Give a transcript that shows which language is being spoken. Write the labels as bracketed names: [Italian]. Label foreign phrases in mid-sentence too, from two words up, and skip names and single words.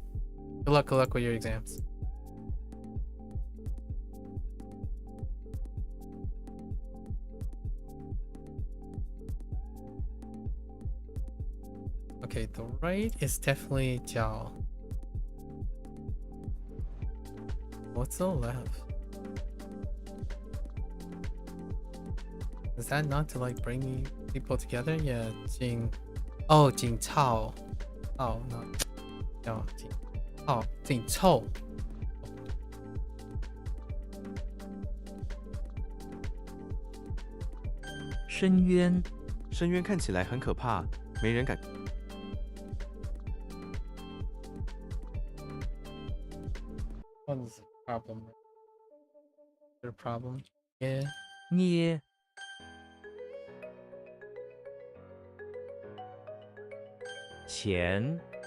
[English] Good luck with your exams. Okay, the right is definitely Jiao. What's the left? Is that not to like bring people together? Yeah, Jing. Oh, Jing Cao. Oh, no, Jing. Oh, Jing Chou. [Chinese] 深渊，深渊看起来很可怕，没人敢。 [English] What's the problem? Is there a problem? Yeah. [Chinese] 捏，钱，